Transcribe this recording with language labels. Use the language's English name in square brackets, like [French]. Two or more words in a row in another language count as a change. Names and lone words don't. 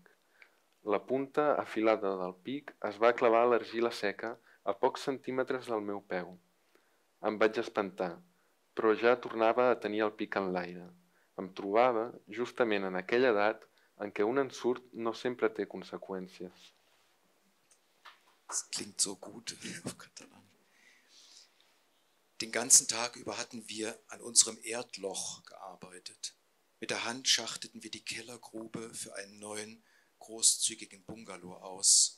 [Catalan] La punta afilada del pic es va clavar a l'argila seca a pocs centímetres del meu peu. Em vaig espantar, però ja tornava a tenir el pic en l'aire. Em trobava justament en aquella edat en què un ensurt no sempre té conseqüències. [German] Das klingt so gut auf Katalan. Den ganzen Tag über hatten wir an unserem Erdloch gearbeitet. Mit der Hand schachteten wir die Kellergrube für einen neuen, großzügigen Bungalow aus.